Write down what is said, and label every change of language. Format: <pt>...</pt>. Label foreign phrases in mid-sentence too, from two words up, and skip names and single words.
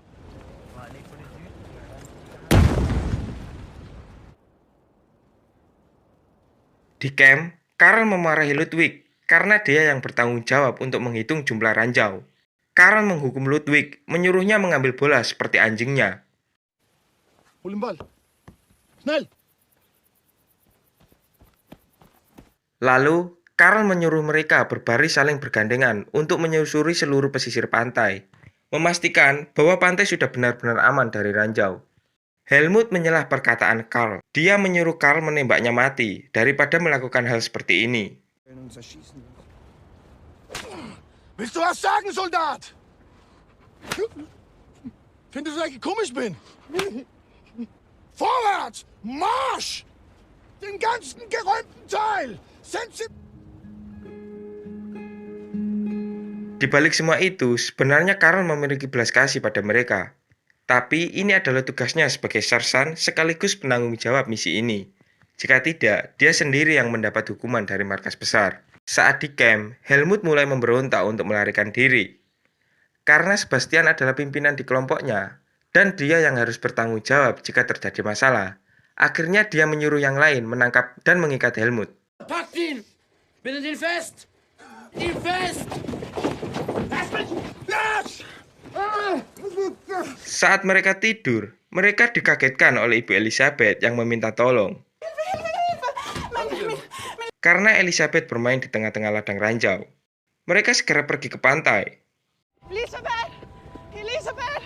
<id>Di camp, Karl memarahi Ludwig karena dia yang bertanggung jawab untuk menghitung jumlah ranjau. Karl menghukum Ludwig, menyuruhnya mengambil bola seperti anjingnya.</id> <de>Hol den Ball. Schnell!</de> <id>Lalu, Karl menyuruh mereka berbaris saling bergandengan untuk menyusuri seluruh pesisir pantai, memastikan bahwa pantai sudah benar-benar aman dari ranjau. Helmut menyelah perkataan Karl. Dia menyuruh Karl menembaknya mati daripada melakukan hal seperti ini.</id> <de>Willst du was sagen, Soldat? Findest du, dass ich komisch bin? Vorwärts! Marsch! Den ganzen geräumten Teil!</de> <id>Di balik semua itu, sebenarnya Karl memiliki belas kasih pada mereka. Tapi ini adalah tugasnya sebagai sersan sekaligus penanggung jawab misi ini. Jika tidak, dia sendiri yang mendapat hukuman dari markas besar. Saat di camp, Helmut mulai memberontak untuk melarikan diri. Karena Sebastian adalah pimpinan di kelompoknya, dan dia yang harus bertanggung jawab jika terjadi masalah. Akhirnya dia menyuruh yang lain menangkap dan mengikat Helmut.</id> <de>Packt ihn! Bindet ihn fest! Ihn fest! Lass mich! Lass!</de> <id>Saat mereka tidur, mereka dikagetkan oleh Ibu Elizabeth yang meminta tolong. Karena Elizabeth bermain di tengah-tengah ladang ranjau. Mereka segera pergi ke pantai. Elizabeth!</id>